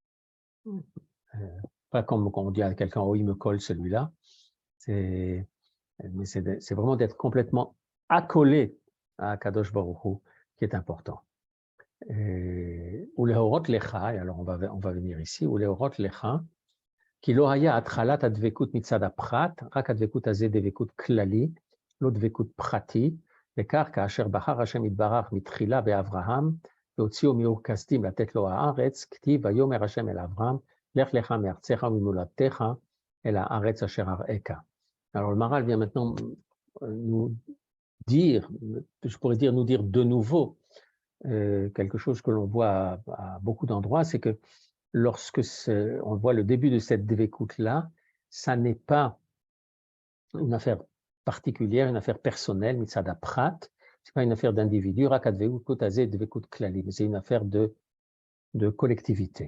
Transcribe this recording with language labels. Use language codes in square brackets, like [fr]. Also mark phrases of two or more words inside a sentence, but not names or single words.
[fr] Pas comme quand on dit à quelqu'un, oh, il me colle celui-là. C'est Mais c'est vraiment d'être complètement accolé à Kadosh Baruch Hu qui est important. [he] או לאורות לך, [fr] et alors on va venir ici, [he] או לאורות לך, כי לא היה התחלת הדבקות מצד הפרט, רק הדבקות הזה דבקות כללי, לא דבקות פרטי, וכך כאשר בחר השם יתברך מתחילה באברהם, והוציאו מאור כשדים לתת לו הארץ, כתיב ויאמר השם אל אברהם, לך לך מארצך וממולדתך אל הארץ אשר אראך. [fr] Alors le Maharal vient maintenant nous dire, je pourrais dire nous dire de nouveau, quelque chose que l'on voit à beaucoup d'endroits, c'est que lorsque on voit le début de cette dévécoute-là, ça n'est pas une affaire particulière, une affaire personnelle, [he] מצד פרט, [fr] c'est pas une affaire d'individu, mais c'est une affaire de collectivité.